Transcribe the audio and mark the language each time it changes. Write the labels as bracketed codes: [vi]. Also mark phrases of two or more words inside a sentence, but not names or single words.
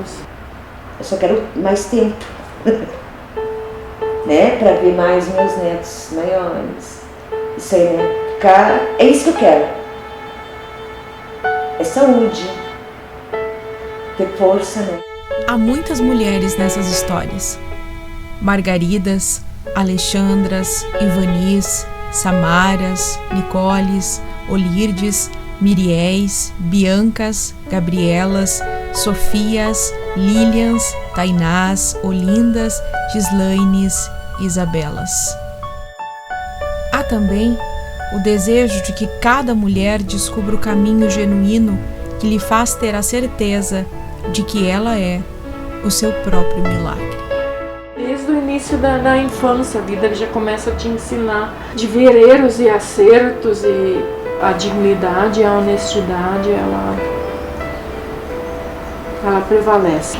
[pt] Eu só quero mais tempo, né? Para ver mais meus netos maiores. Isso aí, né? É isso que eu quero. É saúde, ter força, né? Há muitas mulheres nessas histórias. Margaridas, Alexandras, Ivanis, Samaras, Nicoles, Olirdes, Miriéis, Biancas, Gabrielas, Sofias, Lilians, Tainás, Olindas, Gislaines, Isabelas. Há também o desejo de que cada mulher descubra o caminho genuíno que lhe faz ter a certeza de que ela é o seu próprio milagre. Desde o início da infância, a vida já começa a te ensinar de ver erros e acertos, e a dignidade e a honestidade, ela prevalece.